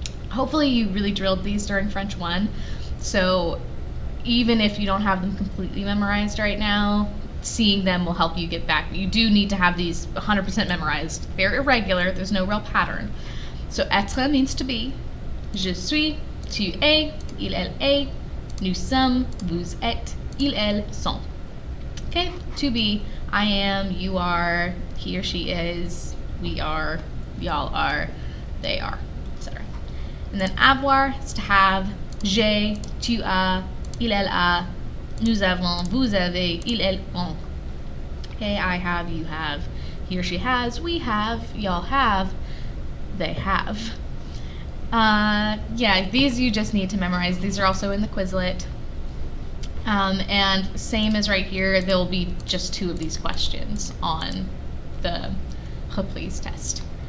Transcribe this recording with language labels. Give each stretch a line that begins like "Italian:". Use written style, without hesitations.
English: Hopefully you really drilled these during French 1, so even if you don't have them completely memorized right now, seeing them will help you get back. You do need to have these 100% memorized. They're irregular, there's no real pattern. So être means to be.
French: Je suis, tu es, il, elle est, nous sommes, vous êtes, ils, elles sont.
English: Okay, to be, I am, you are, he or she is, we are, y'all are, they are, etc. And then avoir is to have.
French: J'ai, tu as, il, elle a, nous avons, vous avez, ils, elles ont.
English: Okay, I have, you have, he or she has, we have, y'all have, they have. Yeah, these you just need to memorize. These are also in the Quizlet. And same as right here, there will be just 2 of these questions on the Reprise test.